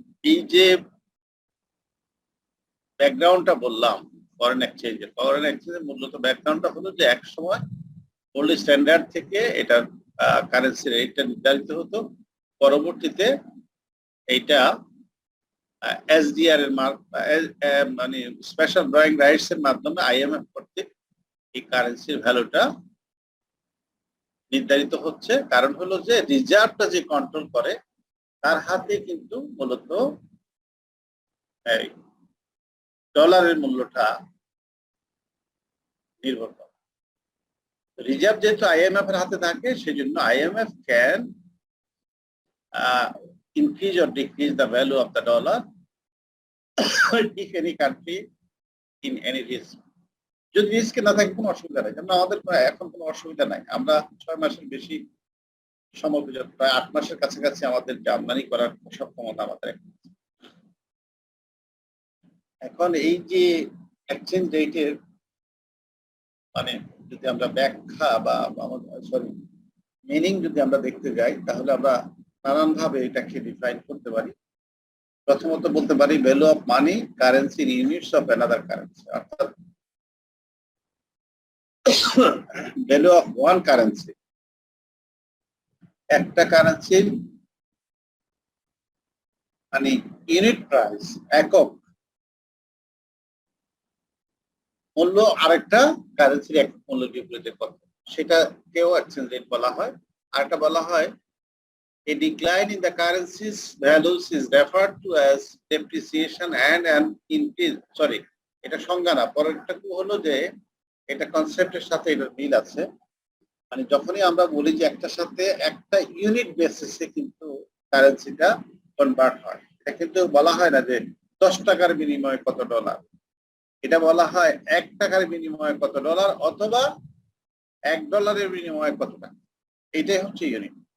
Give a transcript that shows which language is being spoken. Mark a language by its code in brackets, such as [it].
[bn] এই যে ব্যাকগ্রাউন্ডটা বললাম ফরেন এক্সচেঞ্জের মূলত ব্যাকগ্রাউন্ডটা হলো যে এক সময় গোল্ড স্ট্যান্ডার্ড থেকে এটার কারেন্সি রেটটা নির্ধারিত হতো, পরবর্তীতে এইটা এসডিআর এর মানে স্পেশাল ড্রয়িং রাইটস এর মাধ্যমে আইএমএফ কর্তৃক এই কারেন্সির ভ্যালুটা নির্ধারিত হচ্ছে। কারণ হলো যে রিজার্ভটা যে কন্ট্রোল করে তার হাতে কিন্তু মূলত এই ডলারের মূল্যটা নির্ভর করে। রিজার্ভ যেহেতু আইএমএফ এর হাতে থাকে, সেজন্য IMF can [en] increase or decrease the value of the dollar if any country in any risk. [bn] যদি রিস্ক না থাকে কোনো অসুবিধা নাই, যেমন আমাদের এখন কোনো অসুবিধা নাই। আমরা 6 মাসের বেশি সময় প্রায় 8 মাসের কাছাকাছি আমাদের আমদানি করার সক্ষমতা আমাদের এখন। এই যে এক্সচেঞ্জ রেটের মানে যদি আমরা ব্যাখ্যা বা সরি মিনিং যদি আমরা দেখতে যাই, তাহলে আমরা নানান ভাবে এটাকে ডিফাইন করতে পারি। প্রথমত বলতে পারি [en] value of money currency in units of another currency, [bn] অর্থাৎ [en] value of one currency, [bn] একটা কারেন্সির মানে ইউনিট প্রাইস, একক মূল্য আরেকটা কারেন্সির একক মূল্যের বিপরীতে কত, সেটাকেও এক্সচেঞ্জ রেট বলা হয়। আরেকটা বলা হয় [en] a decline in the currency's values is referred to as depreciation and an increase. [bn] Sorry, এটা সংজ্ঞা না, পরেরটা হলো যে এটা কনসেপ্টের সাথে এটার মিল আছে। মানে যখনই আমরা বলি যে একটার সাথে একটা ইউনিট বেসিসে কিন্তু কারেন্সিটা কনভার্ট হয়, এটা কিন্তু বলা হয় না যে 10 টাকার বিনিময়ে কত ডলার, এটা বলা হয় 1 টাকার বিনিময়ে কত ডলার অথবা $1 বিনিময়ে কত টাকা, এটাই হচ্ছে ইউনিট।